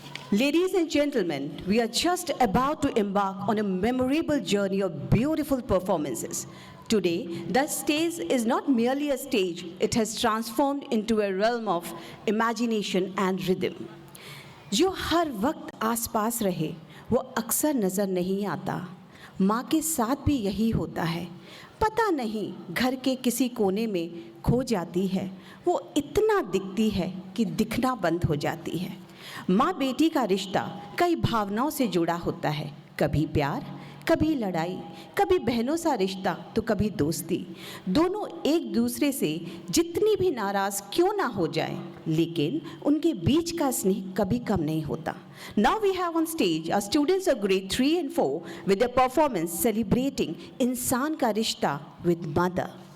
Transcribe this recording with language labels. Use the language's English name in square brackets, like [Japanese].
[English] Ladies and gentlemen, we are just about to embark on a memorable journey of beautiful performances. Today, the stage is not merely a stage, it has transformed into a realm of imagination and rhythm. [Hindi] जो हर वक्त आसपास रहे, वो अक्सर नज़र नहीं आता। माँ के साथ भी यही होता है। पता नहीं घर के किसी कोने में खो जाती है, वो इतना दिखती है कि दिखना बंद हो जाती है। माँ बेटी का रिश्ता कई भावनाओं से जुड़ा होता है, कभी प्यार, कभी लड़ाई, कभी बहनों सा रिश्ता तो कभी दोस्ती। दोनों एक दूसरे से जितनी भी नाराज़ क्यों ना हो जाए, लेकिन उनके बीच का स्नेह कभी कम नहीं होता। [English] Now we have on stage our students of grade 3 and 4 with their performance celebrating [Hindi] इंसान का रिश्ता [English] with mother.